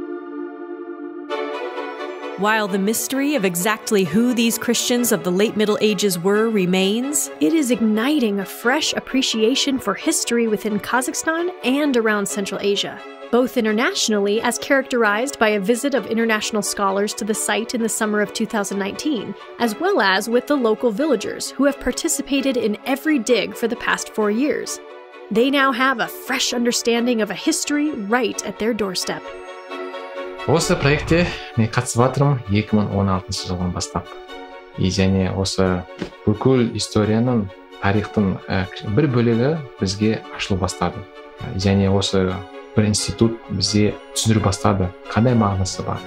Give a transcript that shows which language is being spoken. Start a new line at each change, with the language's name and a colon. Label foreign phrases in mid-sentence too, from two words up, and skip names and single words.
English: While the mystery of exactly who these Christians of the late Middle Ages were remains, it is igniting a fresh appreciation for history within Kazakhstan and around Central Asia, both internationally, as characterized by a visit of international scholars to the site in the summer of 2019, as well as with the local villagers who have participated in every dig for the past 4 years. They now have a fresh understanding of a history right at their doorstep.
Kazakh: Осы проектте мен қатысып жатырмын 2016 жылдан бастап. Және осы бүкіл историяның, тарихтың бір бөлігі бізге ашылу бастады. Және осы бір институт бізде түсіндіру бастады, қандай мағынасы бар.